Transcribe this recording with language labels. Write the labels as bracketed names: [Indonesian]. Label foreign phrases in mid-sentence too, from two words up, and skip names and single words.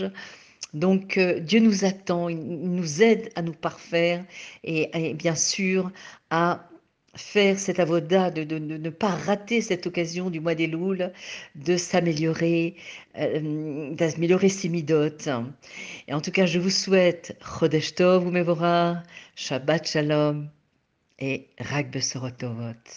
[French] Donc, Dieu nous attend, il nous aide à nous parfaire et bien sûr à faire cette avoda, de ne pas rater cette occasion du mois d'Elul, d'améliorer ses midotes. Et en tout cas, je vous souhaite [Hebrew] חודש טוב ומבורך, שבת שלום [French] et [Hebrew] רק בשורות טובות.